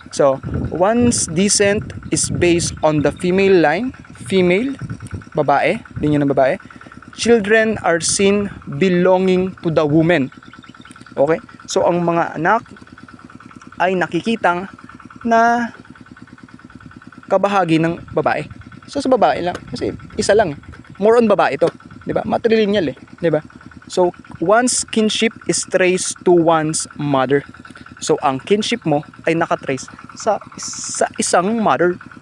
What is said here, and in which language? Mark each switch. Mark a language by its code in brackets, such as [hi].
[en] So, once descent is based on the female line, female, [tl] babae, linya ng babae, [en] children are seen belonging to the woman. Okay? [tl] So, ang mga anak ay nakikitang na kabahagi ng babae. So, sa babae lang. Kasi isa lang. More on babae ito. Diba? Matrilineal eh. Diba? [en] So, one's kinship is traced to one's mother. [tl] So, ang kinship mo ay nakatrace sa isang mother.